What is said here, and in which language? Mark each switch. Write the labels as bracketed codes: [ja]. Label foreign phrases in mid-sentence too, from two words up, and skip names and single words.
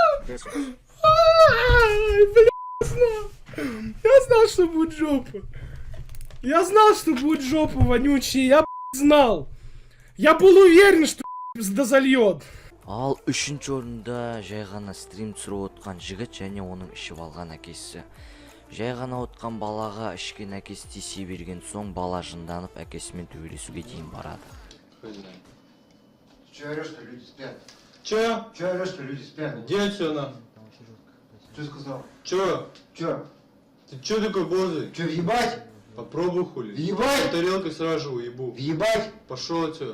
[ru] Я знал, что будет жопа. Я знал, что будет жопа вонючая. Я знал. Я был уверен, что дозальет. [kk] Ал үшінші орында жай ғана стрим түсіріп отқан жігіт және оның ішіп алған әкесі. Жай ғана отқан балаға ішкен әкесі тисе берген соң бала жынданып әкесімен төбелесуге дейін барады. [ru] Че орешь, что люди спят? Че? Че орешь, что люди спят? Где отсюда? Что сказал? Че? Че? Ты че такой борзый? Че, въебать? Попробуй хули. Въебать? Тарелкой сразу же уебу. Въебать? Пошел отсюда.